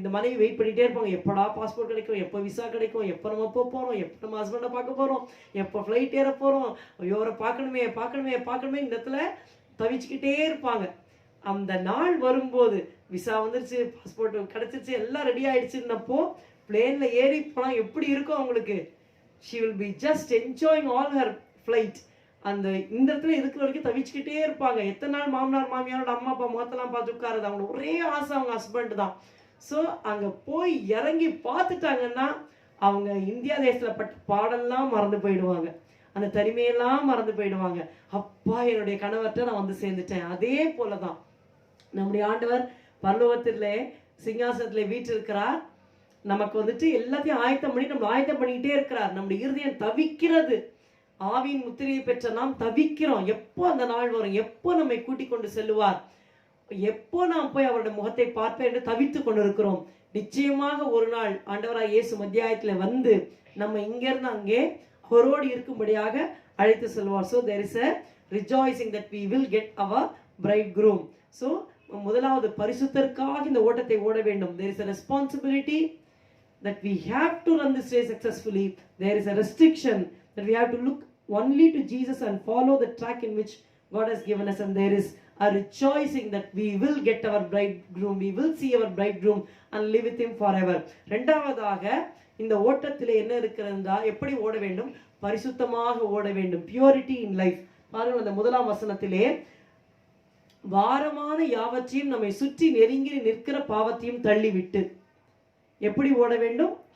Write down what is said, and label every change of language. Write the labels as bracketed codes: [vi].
[ta] இந்த மனைவி வெயிட் பண்ணிகிட்டே இருப்பாங்க, எப்படா பாஸ்போர்ட் கிடைக்கும், எப்போ விசா கிடைக்கும், எப்போ நம்ம போகிறோம், எப்போ நம்ம ஹஸ்பண்டை பார்க்க போகிறோம், எப்போ ஃப்ளைட் ஏற போகிறோம், ஐயோ அவரை பார்க்கணுமே பார்க்கணுமே பார்க்கணுமே, இந்த இடத்துல தவிச்சுக்கிட்டே இருப்பாங்க. அந்த நாள் வரும்போது விசா வந்துருச்சு, பாஸ்போர்ட் கிடச்சிருச்சு, எல்லாம் ரெடி ஆயிடுச்சுன்னப்போ பிளேனில் ஏறி போனால் எப்படி இருக்கும் அவங்களுக்கு? [en] she will be just enjoying all her flight. [ta] அந்த இந்த இடத்துல இருக்கிற வரைக்கும் தவிச்சுக்கிட்டே இருப்பாங்க. எத்தனை நாள் மாமனார் மாமியாரோட அம்மா அப்பா முகத்தெல்லாம் பார்த்து உட்காருது, அவங்களோட ஒரே ஆசை அவங்க ஹஸ்பண்ட் தான். ஸோ அங்கே போய் இறங்கி பார்த்துட்டாங்கன்னா அவங்க இந்தியா தேசத்தில் பட்ட பாடெல்லாம் மறந்து போயிடுவாங்க, அந்த தனிமையெல்லாம் மறந்து போயிடுவாங்க. அப்பா என்னுடைய கணவர்கிட்ட நான் சேர்ந்துட்டேன். அதே போல தான் நம்முடைய ஆண்டவர் பரலோகத்திலே சிங்காசனத்தில் வீற்றிருக்கிறார். நமக்கு எல்லாத்தையும் ஆயத்தம் பண்ணி நம்ம ஆயத்தம் பண்ணிக்கிட்டே இருக்கிறார். நம்முடைய இருதயம் தவிக்கிறது. ஆவியின் முத்திரையை பெற்ற நாம் தவிக்கிறோம். எப்போ அந்த நாள் வரும், எப்போ நம்மை கூட்டிக் கொண்டு செல்லுவார், எப்போ நாம் போய் அவருடைய முகத்தை பார்ப்பேன் என்று தவித்து கொண்டிருக்கிறோம். நிச்சயமாக ஒரு நாள் ஆண்டவராய் இயேசு மத்தியாயத்தில் வந்து நம்ம இங்கிருந்து அங்கே அவரோடு இருக்கும்படியாக அழைத்து செல்வார். [en] So there is a rejoicing that we will get our bridegroom. [ta] So முதலாவது பரிசுத்தருக்காக இந்த ஓட்டத்தை ஓட வேண்டும். [en] There is a responsibility that we have to run this race successfully. There is a restriction that we have to look only to Jesus and follow the track in which God has given us, and there is a rejoicing that we will get our bridegroom, we will see our bridegroom and live with him forever. [ta] இரண்டாவதாக இந்த ஓட்டத்திலே என்ன இருக்கிறதா, எப்படி ஓட வேண்டும்? பரிசுத்தமாக ஓட வேண்டும். [en] Purity in life. [ta] பாருங்கள், அந்த முதலாம் வசனத்திலே வாரமான யாவற்றையும் நம்மை சுற்றி நெருங்கி நிற்கிற பாவத்தையும் தள்ளிவிட்டு எப்படி ஓட வேண்டும்?